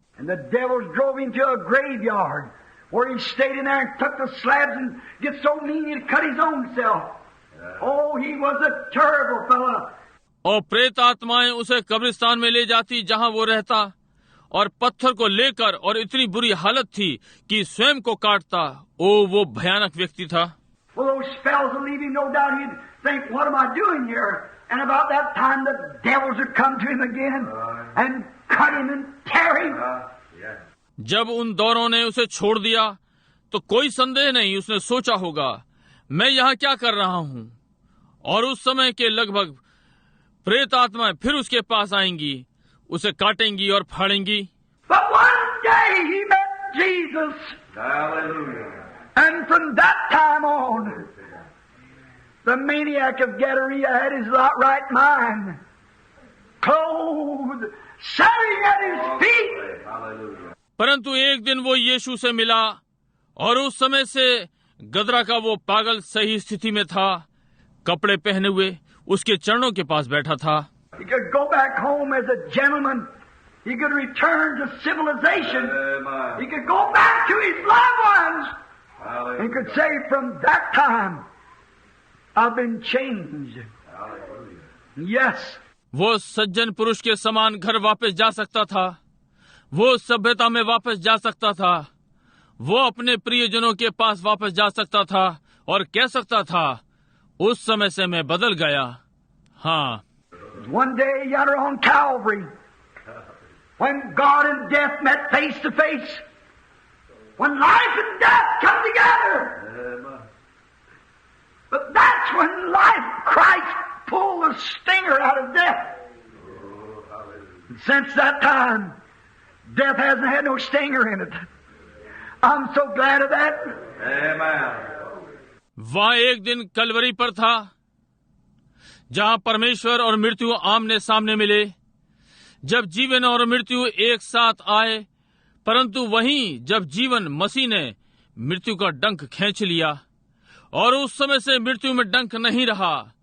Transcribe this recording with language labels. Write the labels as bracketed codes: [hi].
[en] And the devils drove him to a graveyard, where he stayed in there and took the slabs and get so mean he'd cut his own self. Oh, he was a terrible fella. [hi] और प्रेत आत्माएं उसे कब्रिस्तान में ले जाती जहां वो रहता, और पत्थर को लेकर, और इतनी बुरी हालत थी कि स्वयं को काटता। ओ, वो भयानक व्यक्ति था। [en] Well, those spells will leave him, no doubt he'd think, what am I doing here? And about that time the devils would come to him again and cut him and tear him. [hi] जब उन दौरों ने उसे छोड़ दिया, तो कोई संदेह नहीं उसने सोचा होगा, मैं यहाँ क्या कर रहा हूँ। और उस समय के लगभग प्रेत आत्माएं फिर उसके पास आएंगी, उसे काटेंगी और फाड़ेंगी। [en] But one day he met Jesus. Hallelujah. And from that time on, the maniac of Gadarene had his right mind, clothed, sitting at his feet. Hallelujah. [hi] परंतु एक दिन वो यीशु से मिला, और उस समय से गदरा का वो पागल सही स्थिति में था, कपड़े पहने हुए उसके चरणों के पास बैठा था। [en] He could go back home as a gentleman. He could return to civilization. He could go back to his loved ones. He could say, from that time, I've been changed. Yes. [hi] वो सज्जन पुरुष के समान घर वापस जा सकता था, वो सभ्यता में वापस जा सकता था, वो अपने प्रियजनों के पास वापस जा सकता था और कह सकता था, उस समय से मैं बदल गया। हाँ, [en] One day yonder on Calvary, when God and death met face to face, when life and death come together, but that's when life, Christ pulled the stinger out of death. And since that time, death hasn't had no stinger in it. I'm so glad of that. Amen. [hi] वहाँ एक दिन कलवरी पर था जहाँ परमेश्वर और मृत्यु आमने सामने मिले, जब जीवन और मृत्यु एक साथ आए, परंतु वहीं जब जीवन मसीह ने मृत्यु का डंक खींच लिया और उस समय से मृत्यु में डंक नहीं रहा।